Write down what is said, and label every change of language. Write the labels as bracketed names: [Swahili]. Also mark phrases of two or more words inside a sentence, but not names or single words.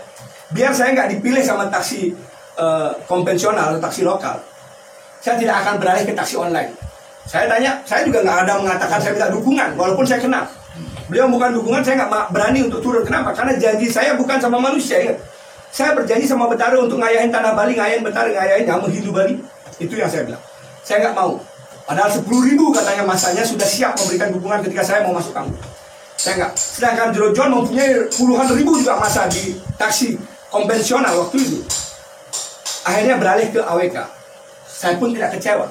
[Indonesian] Biar saya nggak dipilih sama taksi konvensional atau taksi lokal, saya tidak akan beralih ke taksi online. Saya tanya, saya juga nggak ada mengatakan saya minta dukungan, walaupun saya kenal. Beliau bukan dukungan, saya nggak berani untuk turun. Kenapa? Karena janji saya bukan sama manusia. Ingat, saya berjanji sama Betara untuk ngayahin tanah Bali, ngayahin Betara, ngayahin Jamu Hindu Bali. Itu yang saya bilang. Saya nggak mau. Padahal 10.000 katanya masanya sudah siap memberikan dukungan ketika saya mau masuk kampung. Saya nggak. Sedangkan John mempunyai puluhan ribu juga masa di taksi konvensional waktu itu. Akhirnya beralih ke AWK. Saya pun tidak kecewa.